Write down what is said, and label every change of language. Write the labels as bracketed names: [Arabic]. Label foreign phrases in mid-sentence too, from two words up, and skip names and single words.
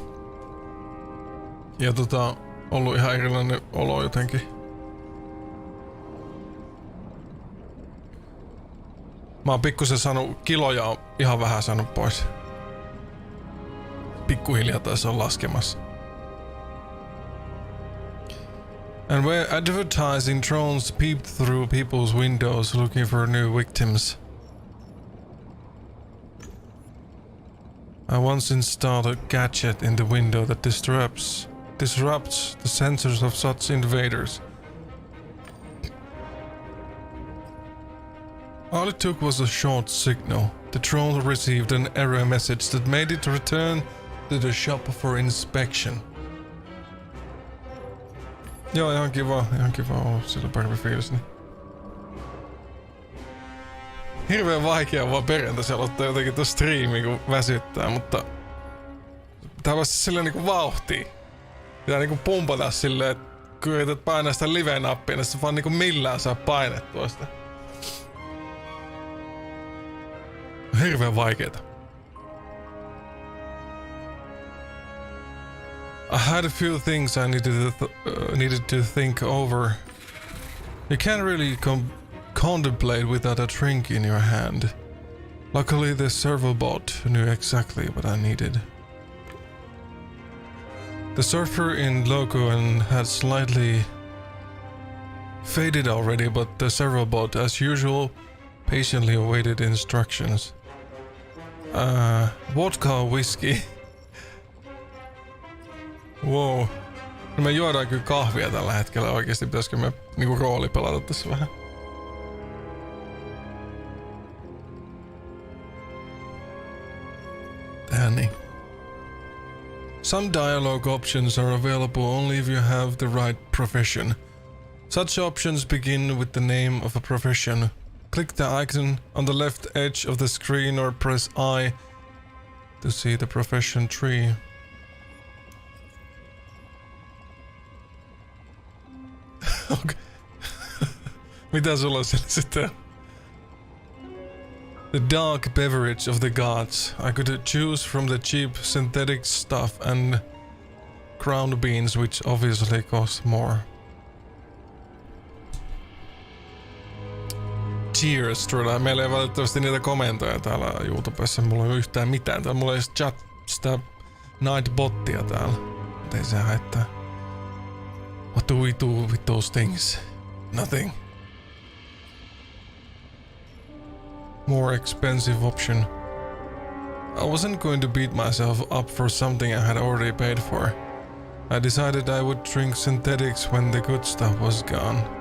[Finnish] Ja ollut ihan erilainen olo jotenkin. Mä oon pikkusen saanut kiloja, ihan vähän saanut pois. Pikkuhiljaa taisi on laskemassa. [English] And where advertising drones peeped through people's windows looking for new victims. I once installed a gadget in the window that disrupts the sensors of such invaders. All it took was a short signal. The drone received an error message that made it return to the shop for inspection. [Finnish] Joo, ihan kiva olla sillä parempi fiilis. Niin. Hirveän vaikea vaan perjantaisi aloittaa jotenkin tuon striimiin kun väsyttää, mutta pitää vasta silleen niinku vauhtiin. Pitää niinku pumpata silleen, että kun yrität painaa sitä live-nappia, niin se vaan niinku millään saa painettua sitä. Hirveän vaikeeta. [English] I had a few things I needed to think over You can't really contemplate without a drink in your hand. Luckily, the servo bot knew exactly what I needed. The surfer in Logoen had slightly faded already, but the servo bot, as usual, patiently awaited instructions. Vodka whiskey. Wow. [Finnish] No me juodaan kyllä kahvia tällä hetkellä. Oikeesti pitäisikö me niinku rooli pelata tässä vähän? Tähän niin. [English] Some dialogue options are available only if you have the right profession. Such options begin with the name of a profession. Click the icon on the left edge of the screen or press I to see the profession tree. Okay. [Finnish] Mitä sulla siellä sitten? [English] The dark beverage of the gods. I could choose from the cheap synthetic stuff and ground beans, which obviously cost more. Cheers, Troda. [Finnish] Meillä ei valitettavasti niitä komentoja täällä YouTubessa. Mulla ei ole yhtään mitään. Täällä mulla ei edes chat sitä Nightbottia täällä. Mut ei se haittaa. [English] What do we do with those things? Nothing. More expensive option. I wasn't going to beat myself up for something I had already paid for. I decided I would drink synthetics when the good stuff was gone.